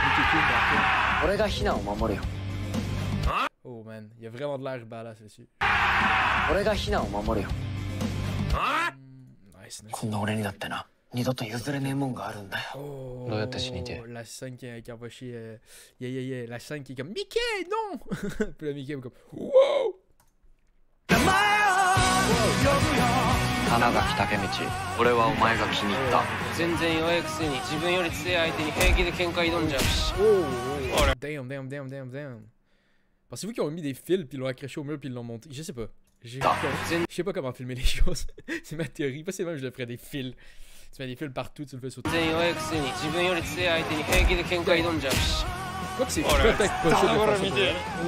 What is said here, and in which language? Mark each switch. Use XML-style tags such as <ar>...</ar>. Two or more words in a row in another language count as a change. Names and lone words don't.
<en>Oh man,</en> <fr>il y a vraiment de l'air badass là-dessus. Nice. Oh, la scène qui envoie chez... La scène qui est comme... Mickey, non! Puis le Mickey est comme... Wow!</fr> <ja>花垣武道、俺はお前が気に入った。全然弱いくせに自分より強い相手に平気で喧嘩挑んじゃうし。</ja> <fr>Damn. Pensez-vous qu'ils ont mis des fils puis ils l'ont accroché au mur puis ils l'ont monté? Je sais pas. Je sais pas comment filmer les choses. C'est ma théorie. Pas c'est même je le ferais des fils. Tu mets des fils partout, tu le fais sauter. Quoi que c'est peut-être pas ça de façon pour elle.</fr>